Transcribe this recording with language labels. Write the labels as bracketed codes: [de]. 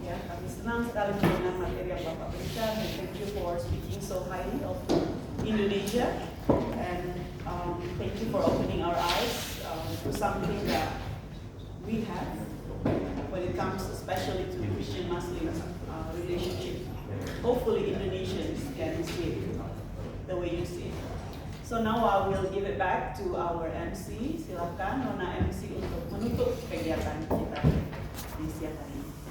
[id] Ya, kami senang sekali mendengar materi yang Bapak berikan. [en] And thank you for speaking so highly of Indonesia. And thank you for opening our eyes to something that we have when it comes especially to Christian-Muslim relationship. Hopefully Indonesians can see it the way you see it. So now I will give it back to our MC. [id] Silakan Nona MC untuk menutup kegiatan kita di siang hari ini.